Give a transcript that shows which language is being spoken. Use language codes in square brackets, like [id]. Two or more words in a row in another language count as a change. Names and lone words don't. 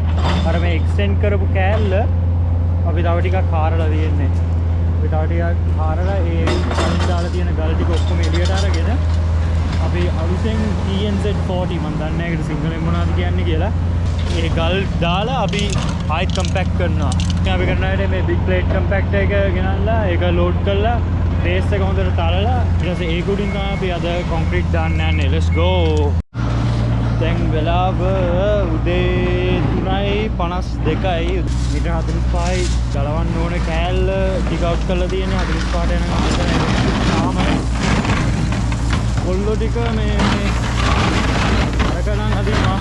[si] අර මේ එක්ස්ටෙන්ඩ් කරපු කෑල්ල අපි තව ටිකක් හාරලා තියෙන්නේ. අපි තව ටිකක් හාරලා ඒ කලින් දාලා තියෙන ගල් ටික ඔක්කොම එළියට අරගෙන අපි අලුතෙන් TNZ40 මම දන්නේ නැහැ ඒකට සිංහලෙන් මොනවද කියන්නේ කියලා. ඒ ගල් දාලා අපි ආයෙත් කම්පැක්ට් කරනවා. ඉතින් අපි කරන හැටි මේ [en] big plate compactor [si] එක ගෙනල්ලා ඒක load කරලා බේස් එක හොඳට තලලා ඊට පස්සේ ඒක උඩින් තමයි අපි අද කොන්ක්‍රීට් දාන්න යන්නේ. [en] Let's go. [si] දැන් වෙලාව උදේ 3:52යි. මීටර් 45යි ගලවන්න ඕන කෑල්ල ටික අවුට් කරලා තියෙන්නේ 45ට යනකම් මෙතන තාම කොල්ලෝ ටික මේ අරකනම් අදිනවා.